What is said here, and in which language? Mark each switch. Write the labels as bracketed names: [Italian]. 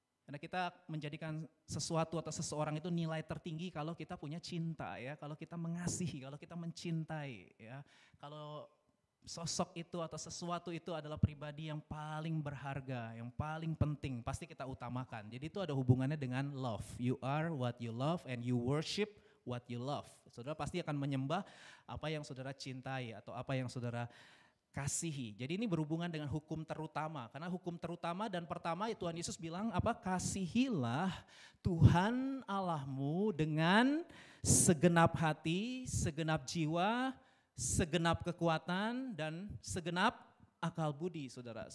[Indonesian] Karena kita menjadikan sesuatu atau seseorang itu nilai tertinggi kalau kita punya cinta ya, kalau kita mengasihi, kalau kita mencintai ya. Kalau sosok itu atau sesuatu itu adalah pribadi yang paling berharga, yang paling penting, pasti kita utamakan. Jadi itu ada hubungannya dengan love. [English] You are what you love and you worship what you love. [Indonesian] Saudara pasti akan menyembah apa yang saudara cintai atau apa yang saudara kasihi. Jadi ini berhubungan dengan hukum terutama. Karena hukum terutama dan pertama Tuhan Yesus bilang apa? Kasihilah Tuhan Allahmu dengan segenap hati, segenap jiwa, segenap kekuatan, dan segenap akal budi, saudara.